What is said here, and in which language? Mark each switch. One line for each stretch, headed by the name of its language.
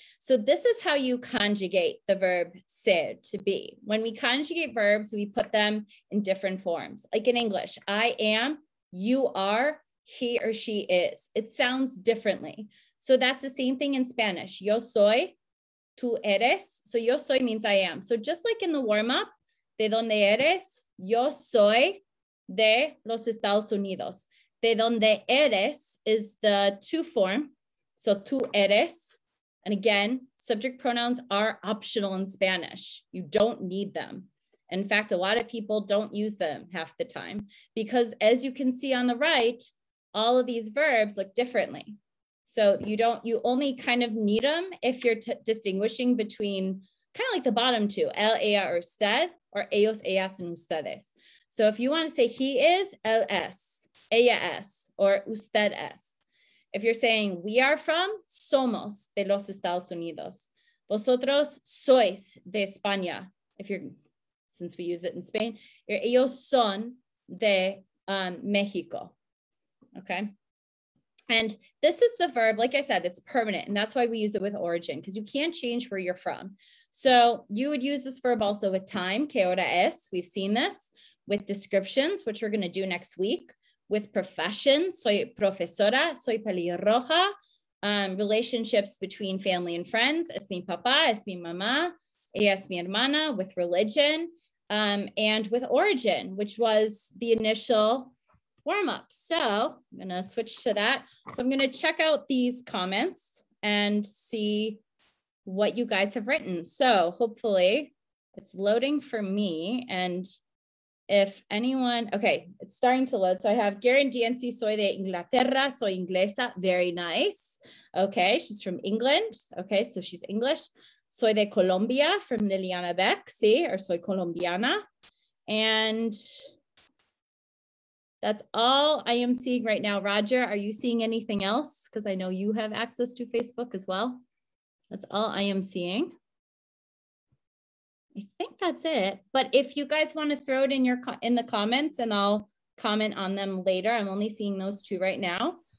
English: So this is how you conjugate the verb ser, to be. When we conjugate verbs, we put them in different forms. Like in English, I am, you are, he or she is. It sounds differently. So that's the same thing in Spanish.
Spanish: Yo soy, tú eres.
English: So
Spanish: yo soy
English: means I am. So just like in the warm-up,
Spanish: de donde eres, yo soy de los Estados Unidos. De donde eres
English: is the to form. So
Spanish: tú eres.
English: And again, subject pronouns are optional in Spanish. You don't need them. In fact, a lot of people don't use them half the time because as you can see on the right, all of these verbs look differently. So you only kind of need them if you're distinguishing between kind of like the bottom two, él, ella, or usted, or ellos, ellas, and ustedes. So if you want to say he is,
Spanish: él es, ella es,
English: or
Spanish: usted es.
English: If you're saying we are from,
Spanish: somos de los Estados Unidos. Vosotros sois de España.
English: Since we use it in Spain,
Spanish: ellos son de Mexico.
English: Okay. And this is the verb, like I said, it's permanent. And that's why we use it with origin, because you can't change where you're from. So you would use this verb also with time,
Spanish: que hora es.
English: We've seen this. With descriptions, which we're going to do next week. With professions,
Spanish: soy profesora, soy pelirroja.
English: Relationships between family and friends,
Spanish: es mi papá, es mi mamá, ella es mi hermana.
English: With religion, and with origin, which was the initial warm-up. So I'm going to switch to that. So I'm going to check out these comments and see what you guys have written. So hopefully it's loading for me. And if anyone, okay, it's starting to load. So I have Garen DNC,
Spanish: soy de Inglaterra, soy inglesa,
English: very nice. Okay, she's from England. Okay, so she's English.
Spanish: Soy de Colombia,
English: from Liliana Beck, sí, or
Spanish: soy colombiana.
English: And that's all I am seeing right now. Roger, are you seeing anything else? Because I know you have access to Facebook as well. That's all I am seeing. I think that's it. But if you guys want to throw it in the comments and I'll comment on them later. I'm only seeing those two right now.